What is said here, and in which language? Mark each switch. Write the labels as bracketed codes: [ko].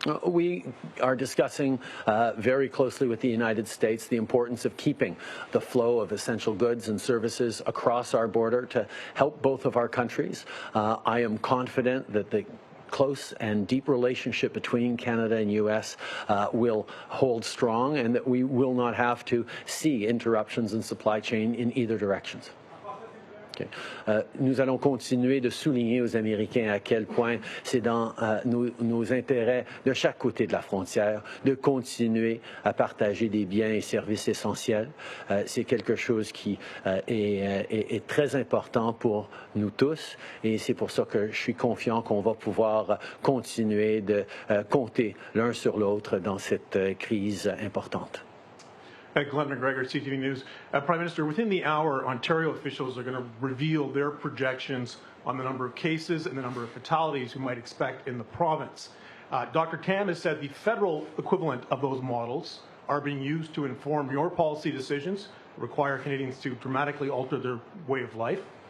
[en] We are discussing very closely with the United States the importance of keeping the flow of essential goods and services across our border to help both of our countries. I am confident that the close and deep relationship between Canada and U.S. Will hold strong, and that we will not have to see interruptions in supply chain in either directions. Okay. [fr] Nous allons continuer de souligner aux Américains à quel point c'est dans nos intérêts de chaque côté de la frontière de continuer à partager des biens et services essentiels. C'est quelque chose qui est très important pour nous tous, et c'est pour ça que je suis confiant qu'on va pouvoir continuer de compter l'un sur l'autre dans cette crise importante. [en] Glenn McGregor, CTV News. Prime Minister, within the hour, Ontario officials are going to reveal their projections on the number of cases and the number of fatalities we might expect in the province. Dr. Tam has said the federal equivalent of those models are being used to inform your policy decisions, require Canadians to dramatically alter their way of life.